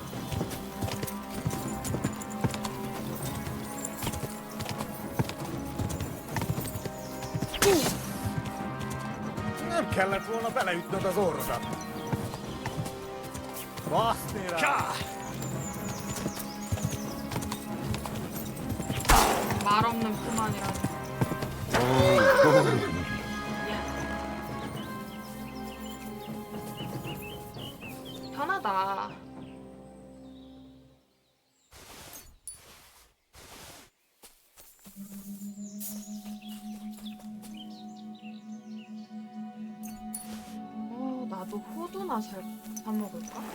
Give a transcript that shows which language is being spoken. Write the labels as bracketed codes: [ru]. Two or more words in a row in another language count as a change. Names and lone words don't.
[hu] Nem kellett volna beleütnöd az orrodat. Baszni rá! God. [ko] 말 없는 그만이라니. 편하다. 나도 호두나 사 먹을까?